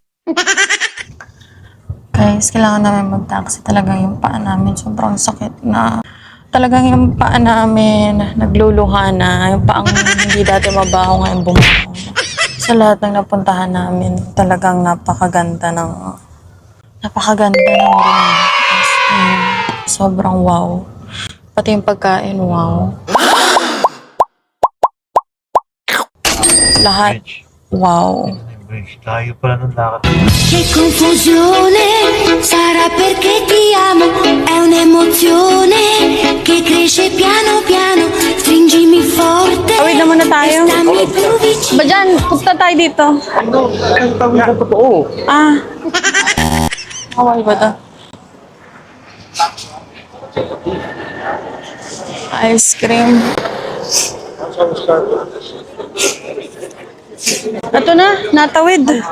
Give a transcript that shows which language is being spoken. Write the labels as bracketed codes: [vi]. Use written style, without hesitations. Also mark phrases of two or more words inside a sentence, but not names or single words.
[tl] Guys, kailangan namin mag-taxi. Talagang yung paa namin sobrang sakit na. Talagang yung paa namin nagluluha na. Yung paang hindi dati mabaho ngayon bumaho na. Sa lahat ng napuntahan namin, talagang napakaganda ng room. [en] As in, [tl] sobrang wow. Pati yung pagkain, wow. Lahat, wow. Tayo pala ng lakad. [it] Che confusione, sarà perché ti amo, è un'emozione che cresce piano piano, stringimi forte. [tl] Awit na muna tayo. [it] Stammi più vicino. [tl] Ba dyan, punta tayo dito. Ang tawag ko totoo. Ah. Hawaii ba ito? Ice cream. Ito na, natawid.